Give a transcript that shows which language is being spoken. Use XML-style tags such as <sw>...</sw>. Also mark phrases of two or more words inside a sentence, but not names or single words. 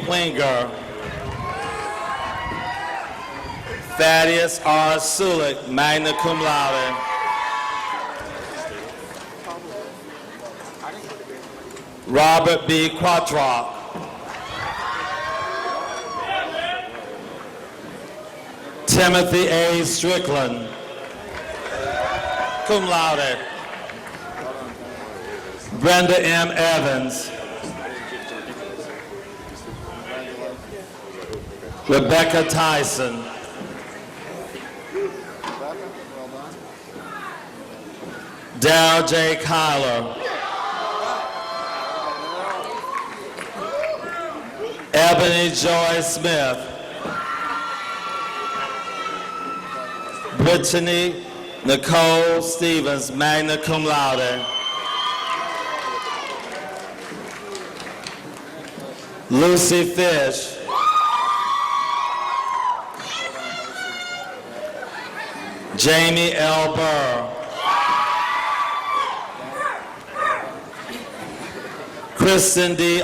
<en>Winger, Thaddeus R. Sulik,</en> <la>magna cum laude,</la> <en>Robert B. Quattrock, Timothy A. Strickland,</en> <la>cum laude,</la> <en>Brenda M. Evans, Rebecca Tyson, Darrell J. Kyler, Ebony Joy Smith, Brittany Nicole Stevens,</en> <la>magna cum laude,</la> <en>Lucy Fish, Jamie L. Burr. Kristen D.</en>